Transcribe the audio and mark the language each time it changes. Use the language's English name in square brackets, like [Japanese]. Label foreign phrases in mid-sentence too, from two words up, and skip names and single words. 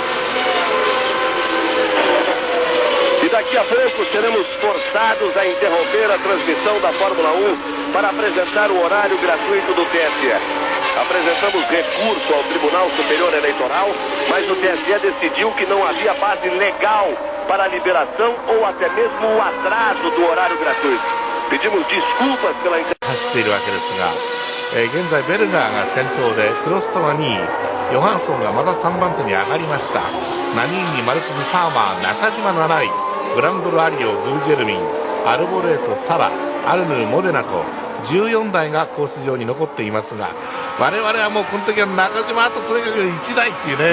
[Portuguese] E daqui a pouco seremos forçados a interromper a transmissão da Fórmula 1 para apresentar o horário gratuito do TSE. Apresentamos recurso ao Tribunal Superior Eleitoral, mas o TSE decidiu que não havia base legal para a liberação ou até mesmo o atraso do horário gratuito. Pedimos desculpas pela interrupção. [Japanese] 走っているわけですが、現在ベルガーが先頭で、プロストが2位、ヨハンソンがまた3番手に上がりました。ナニーニ、マルティニ、パーマー、中島7位、グランドルアリオ、グージェルミン、アルボレート、サラ、アルヌー、モデナと14台がコース上に残っていますが、我々はもうこの時は中島あととにかく1台っていうね、